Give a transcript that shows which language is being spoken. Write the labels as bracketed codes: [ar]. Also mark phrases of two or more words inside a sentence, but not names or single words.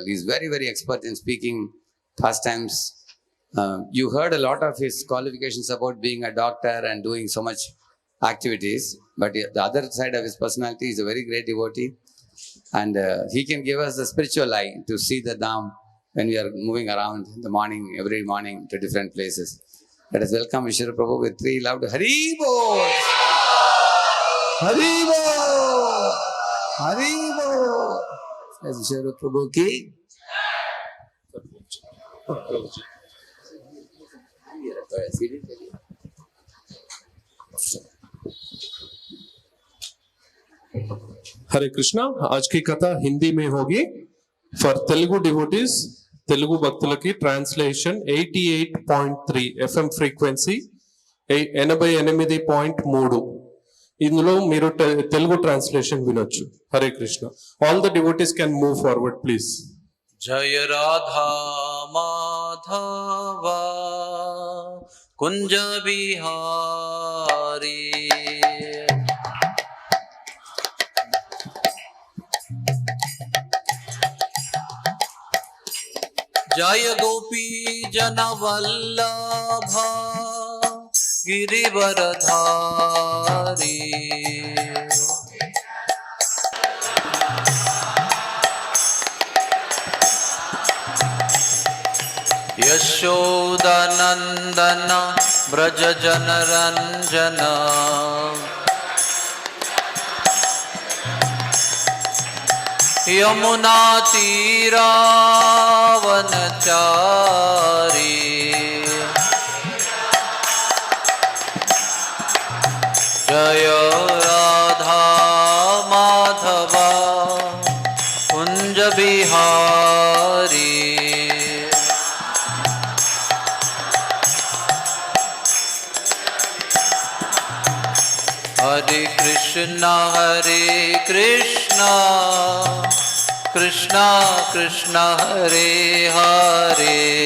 [en] He's very, very expert in speaking pastimes. You heard a lot of his qualifications about being a doctor and doing so much activities. But the other side of his personality is a very great devotee. And he can give us the spiritual eye to see the Dham when we are moving around in the morning, every morning to different places. Let us welcome Vishwarup Prabhu with 3 loud Hari Bol! Hari Bol! Hari Bol! Says Vishwarup Prabhu ki. [hi] हरे कृष्णा आज की कथा हिंदी में होगी [en] for Telugu devotees [te] తెలుగు భక్తులకి ట్రాన్స్లేషన్ 88.3 [en] FM frequency [te] 88.3 ఇందులో మీరు తెలుగు ట్రాన్స్లేషన్ వినొచ్చు హరే కృష్ణ [en] all the devotees can move forward please [hi] जय राधा माधवा कुंज बिहारी जय गोपी जन वल्लभा गिरिवरधारी यशोदानंदन ब्रज जनरंजन यमुना तीरावनचारी जय राधा माधवा कुंज बिहारी [sa] हरे कृष्णा कृष्णा कृष्णा हरे हरे